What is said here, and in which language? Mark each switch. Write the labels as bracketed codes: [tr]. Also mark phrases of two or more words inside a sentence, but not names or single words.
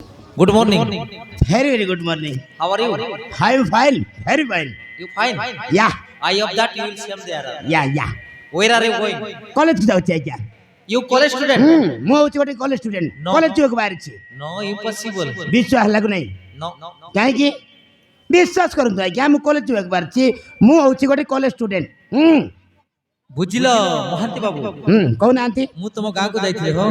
[en] Good morning. Very good morning. How are you? I'm fine. Very fine. You fine? Yeah. I hope that you will see there. Yeah. Where are you going? [or] କଲେଜ ଯାଉଛି ଆଜ୍ଞା। [en] You college student? [or] ମୁଁ ହଉଛି ଗୋଟେ [en] college student. No. [or] କଲେଜ ଯିବାକୁ ବାହାରିଛି। [en] No, impossible. [or] ବିଶ୍ୱାସ ହେଲାକୁ ନାହିଁ। [en] No. [or] କାହିଁକି? ବିଶ୍ୱାସ କରନ୍ତୁ ଆଜ୍ଞା ମୁଁ କଲେଜ ଯିବାକୁ ବାହାରିଛି। ମୁଁ ହଉଛି ଗୋଟେ [en] college student. [or] ବୁଝିଲ ମହାନ୍ତି ବାବୁ କହୁନାହାନ୍ତି। ମୁଁ ତମ ଗାଁକୁ ଯାଇଥିଲି ହୋ।